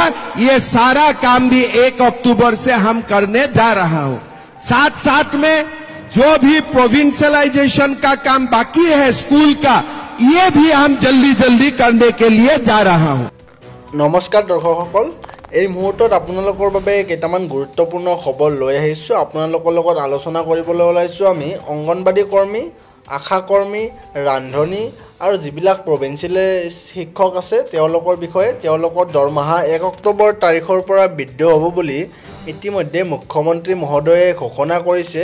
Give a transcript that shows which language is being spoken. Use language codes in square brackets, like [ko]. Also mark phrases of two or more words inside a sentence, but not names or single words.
[hi] ये सारा काम भी 1 अक्टूबर से हम करने जा रहा हूं। साथ साथ में जो भी प्रोविंशियलाइजेशन का काम बाकी है स्कूल का, ये भी हम जल्दी जल्दी करने के लिए जा रहा हूं। [as] नमस्कार दर्शकসকল, এই মুহূৰ্তত আপোনালোকৰ বাবে কেইটামান গুৰুত্বপূৰ্ণ খবৰ লৈ আহিছোঁ। আপোনালোকৰ লগত আলোচনা কৰিবলৈ ওলাইছোঁ আমি অংগনবাড়ী কৰ্মী, আশা কৰ্মী, ৰান্ধনী আৰু যিবিলাক প্ৰভিন্সিয়েল শিক্ষক আছে তেওঁলোকৰ বিষয়ে। তেওঁলোকৰ দৰমহা 1 অক্টোবৰ তাৰিখৰ পৰা বৃদ্ধি হ'ব বুলি ইতিমধ্যে মুখ্যমন্ত্ৰী মহোদয়ে ঘোষণা কৰিছে।